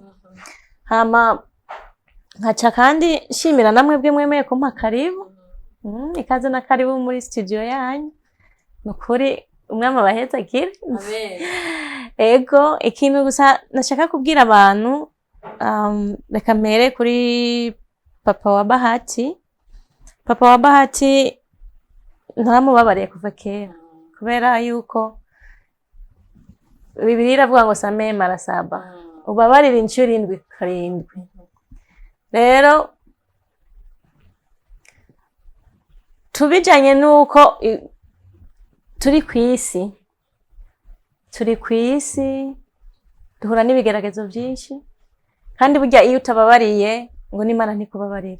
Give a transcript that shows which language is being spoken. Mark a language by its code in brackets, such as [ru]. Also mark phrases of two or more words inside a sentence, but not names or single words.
[rn] Hama nkaca kandi shimira namwe bwe mwemeye kumpa karibu. Ikaze na karibu muri studio yanyu. Nukuri umwami abaheza kire. Amen. Ego, ikintu gusa nashaka kubwira abantu, reka mpere kuri papa wa Bahati. Papa wa Bahati ntaramubabariye kuva kera, kubera yuko Bibiliya iravuga ngo [sw] samehe mara 7, [rn] ubabarira inshuro 7. Rero tubijanye nuko turi kwisi duhura n'ibigeragezo byinshi, kandi burya iyo utababariye ngo n'Imana ntikubabarira.